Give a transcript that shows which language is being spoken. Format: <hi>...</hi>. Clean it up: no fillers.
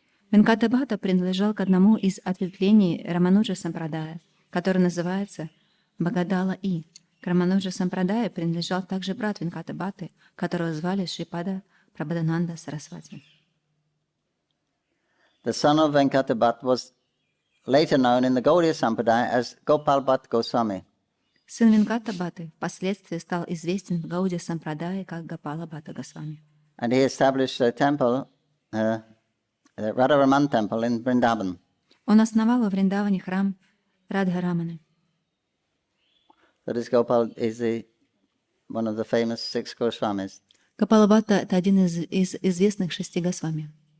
<ru>Венката Бхатта принадлежал к одному из ответвлений Рамануджа Сампрадая, который называется Багадала-И. К Рамануджа Сампрадая принадлежал также брат Венката Бхаты, которого звали Шрипада Прабхадананда Сарасвати.</ru> <en>The son of Venkata Bhatt was later known in the Gaudiya Sampradaya as Gopal Bhatt Goswami.</en> <ru>Сын Венката Бхаты впоследствии стал известен в Гаудия Сампрадае как Гопала Бхатта Госвами.</ru> <en>And he established a temple, the Radharaman temple in Vrindavan.</en> <ru>Он основал во Вриндаване храм Радхараманы.</ru> <en>So this Gopal is one of the famous 6 Goswamis.</en> <ru>Гопала Бхатта — это один из известных 6 Госвами.</ru>